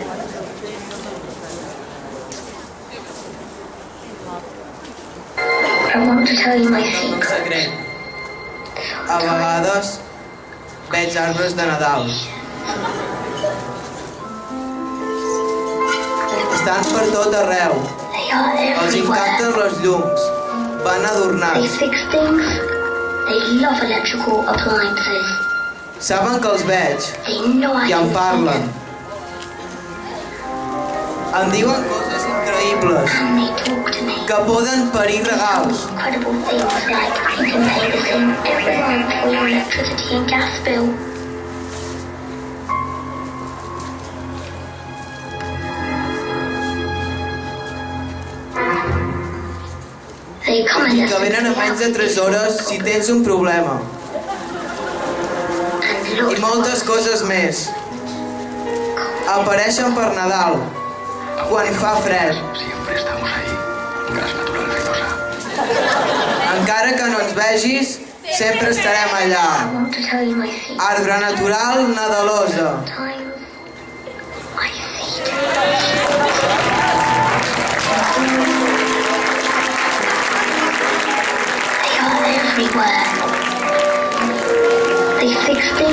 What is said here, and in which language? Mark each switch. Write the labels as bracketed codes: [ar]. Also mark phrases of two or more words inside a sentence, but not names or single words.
[en] I want to tell you my [ca] Un [en] secret. secret. [ca] A vegades veig arbres de Nadal. Estan per tot arreu. [en] They are [ca] Els [en] everywhere. [ca] encanten les llums. Van [en] They [ca] adornats. [en] fix things. They love electrical appliances. [ca] Saben que els veig [en] They know I [ca] i em [en] can [ca] parlen. Em diuen coses increïbles [en] and they talk to me. [ca] que poden parir regals. [en] Incredible things like you can pay the same every month for your electricity and gas bill. They come and [ca] I que venen a menys de 3 hores si tens un problema. I moltes coses més. Apareixen per Nadal, quan fa fred. [es] Siempre estamos ahí. Gas natural Fenosa. [ca] Encara que no ens vegis, sempre estarem allà. [en] I want to tell you my secret. [ca] Arbre natural Nadalosa. [en] Sometimes I see they are everywhere. They fix things.